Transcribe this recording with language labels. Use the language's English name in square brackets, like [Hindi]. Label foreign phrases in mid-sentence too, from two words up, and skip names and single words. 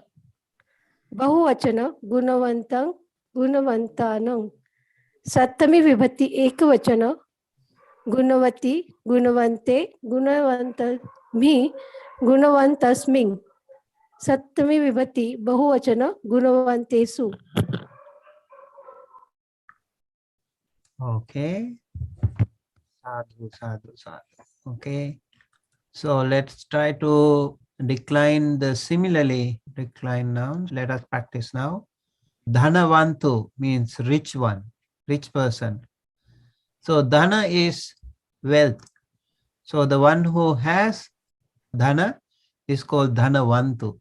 [Pali] Bahuvachana Gunavantang Gunavantanang. Sattami Vibhati Ekavachana Gunavati Gunavante Gunavantami Gunavantasming. Sattami Vibhati Bahuvachana Gunavantesu. [English] Okay. [Pali] Sadhu, sadhu, sadhu. [English] Okay. So let's try to decline the similarly decline nouns. Let us practice now. Dhanavantu means rich one, rich person. So dhana is wealth. So the one who has dhana is called dhanavantu.